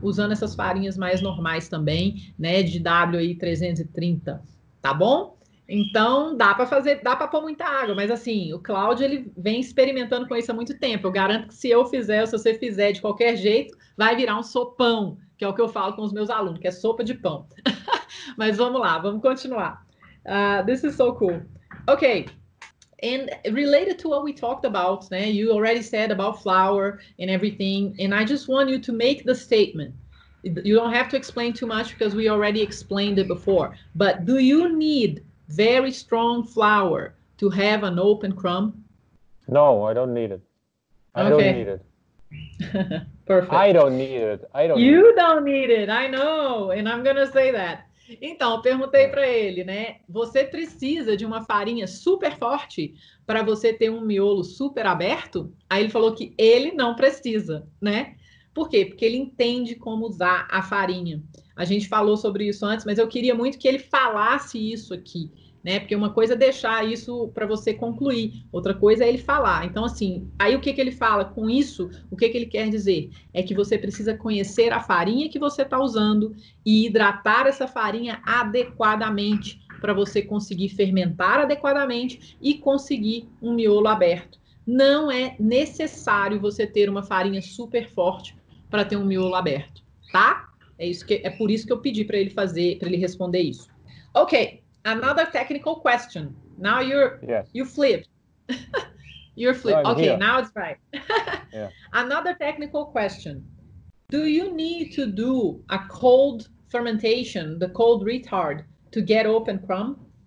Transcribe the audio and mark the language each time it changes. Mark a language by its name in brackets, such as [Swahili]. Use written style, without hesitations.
[Portuguese] Usando essas farinhas mais normais também, né, de WI 330, tá bom? Então, dá para pôr muita água, mas assim, o Cláudio, ele vem experimentando com isso há muito tempo. Eu garanto que se eu fizer, ou se você fizer de qualquer jeito, vai virar um sopão, que é o que eu falo com os meus alunos, que é sopa de pão. Mas vamos lá, vamos continuar. [English] This is so cool. Okay. And related to what we talked about, [Portuguese] né? [English] You already said about flour and everything, and I just want you to make the statement. You don't have to explain too much because we already explained it before. But do you need very strong flour to have an open crumb? No, I don't need it. I don't need it. Perfect. I don't need it. You don't need it. I know, and I'm gonna say that. [Portuguese] Então, eu perguntei para ele, né? Você precisa de uma farinha super forte para você ter um miolo super aberto? Aí ele falou que ele não precisa, né? Por quê? Porque ele entende como usar a farinha. A gente falou sobre isso antes, mas eu queria muito que ele falasse isso aqui, né? Porque uma coisa é deixar isso para você concluir, outra coisa é ele falar. Então, assim, aí o que ele fala com isso? O que ele quer dizer? É que você precisa conhecer a farinha que você está usando e hidratar essa farinha adequadamente para você conseguir fermentar adequadamente e conseguir um miolo aberto. Não é necessário você ter uma farinha super forte para ter um miolo aberto, tá? É por isso que eu pedi para ele responder isso. [English] Ok. Another technical question. Now you flipped. You're flipped. No, okay, here. now it's right. Yeah. Another technical question. Do you need to do a cold fermentation, the cold retard, to get open crumb?